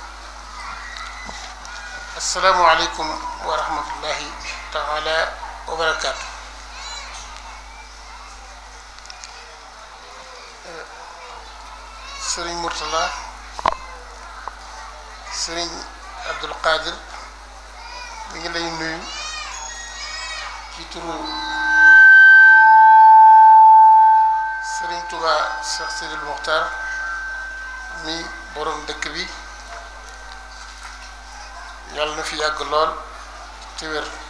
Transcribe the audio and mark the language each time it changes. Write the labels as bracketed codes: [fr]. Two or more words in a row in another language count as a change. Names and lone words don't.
[ar] السلام عليكم ورحمة الله تعالى وبركاته. [wo] سرين مرتضى سرين عبد القادر mi ngi lay nuyu ci turu Serigne Touba Cheikh Sidil Mokhtar mi borom dëkk bi yàlla na fi yàgg lool te wér